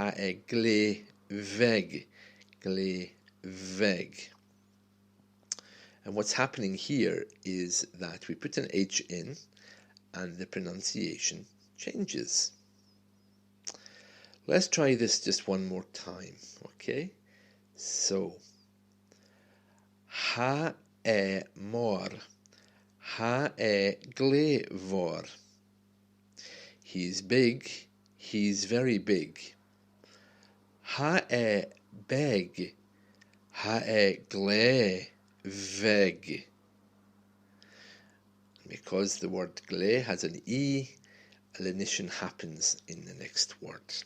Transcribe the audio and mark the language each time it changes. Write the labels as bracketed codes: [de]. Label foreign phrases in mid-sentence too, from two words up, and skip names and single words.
[gd] bheag, bheag. [en] And what's happening here is that we put an H in and the pronunciation changes. Let's try this just one more time, okay? So, [gd] ha mhòr, ha fhuar. [en] He's big, he's very big. [gd] Ha beag, ha bheag. [en] Because the word gle has an E, a lenition happens in the next word.